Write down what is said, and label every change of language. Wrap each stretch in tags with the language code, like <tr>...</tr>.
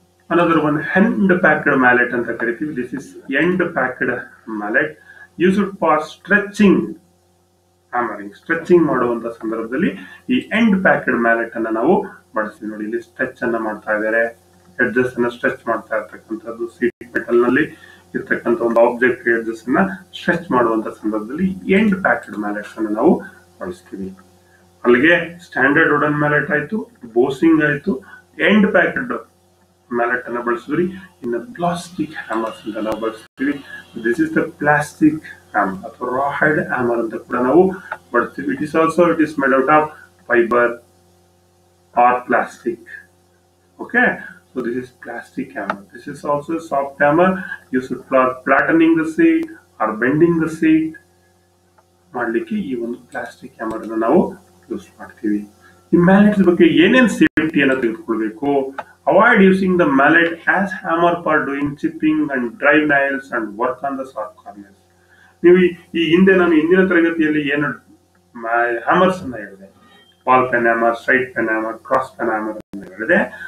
<en>Another one, end packed mallet</en> <kn>anta ಕರಿತೀವಿ.</kn> <en>This is end packed mallet used for stretching, hammering.</en> <kn>Stretching ಮಾಡುವಂತ ಸಂದರ್ಭದಲ್ಲಿ ಈ end packed mallet ಅನ್ನ ನಾವು ಬಳಸ್ತೀವಿ. ನೋಡಿ, ಇಲ್ಲಿ ಸ್ಟ್ರೆಚ್ ಅನ್ನ ಮಾಡ್ತಾ ಇದ್ದಾರೆ, ಎಡ್ಜಸ್ ಅನ್ನ ಸ್ಟ್ರೆಚ್ ಮಾಡ್ತಾ ಇರ್ತಕ್ಕಂಥದ್ದು. ಸೀಟ್ ಮೆಟಲ್ ನಲ್ಲಿ ಇರ್ತಕ್ಕಂಥ ಒಂದು ಆಬ್ಜೆಕ್ಟ್ ಎಡ್ಜಸ್ ಅನ್ನ ಸ್ಟ್ರೆಚ್ ಮಾಡುವಂತ ಸಂದರ್ಭದಲ್ಲಿ ಎಂಡ್ ಪ್ಯಾಕ್ಡ್ ಮ್ಯಾಲೆಟ್ಸ್ ಅನ್ನು ನಾವು ಬಳಸ್ತೀವಿ. ಅಲ್ಲಿಗೆ ಸ್ಟ್ಯಾಂಡರ್ಡ್ ವುಡನ್ ಮ್ಯಾಲೆಟ್ ಆಯ್ತು, ಬೋಸಿಂಗ್ ಆಯ್ತು, ಎಂಡ್ ಪ್ಯಾಕ್ಡ್ ಮ್ಯಾಲೆಟ್ ಅನ್ನ ಬಳಸಿದ್ರಿ. ಇನ್ನು ಪ್ಲಾಸ್ಟಿಕ್ ಹ್ಯಾಮರ್ಸ್ ಅಂತ ನಾವು ಬಳಸ್ತೀವಿ.</kn> <en>this is the plastic hammer</en> <kn>ಅಥವಾ ರಾ ಹೆಡ್ ಹ್ಯಾಮರ್ ಅಂತ ಕೂಡ ನಾವು ಬಳಸ್ತೀವಿ.</kn> <en>It is made out of fibre or plastic. Okay, so this is plastic hammer. This is also a soft hammer used for flattening the seat or bending the seat.</en> <kn>ಮಾಡಲಿಕ್ಕೆ ಈ ಒಂದು plastic hammer ಅನ್ನು ನಾವು use ಮಾಡ್ತೀವಿ. ಈ ಮ್ಯಾಲೆಟ್ಸ್ ಬಗ್ಗೆ ಏನೇನು ಸೇಫ್ಟಿಯನ್ನು ತೆಗೆದುಕೊಳ್ಬೇಕು?</kn> <en>Avoid using the mallet as hammer for doing chipping and drive nails and work on the sharp corners.</en> <kn>ನೀವು ಈ ಹಿಂದೆ ನಾನು ಹಿಂದಿನ ತರಗತಿಯಲ್ಲಿ ಏನು ಹ್ಯಾಮರ್ಸ್ ಅನ್ನ ಹೇಳಿದೆ, ball pen hammer, straight pen hammer, cross pen hammer ಅಂತ ಹೇಳಿದೆ.</kn>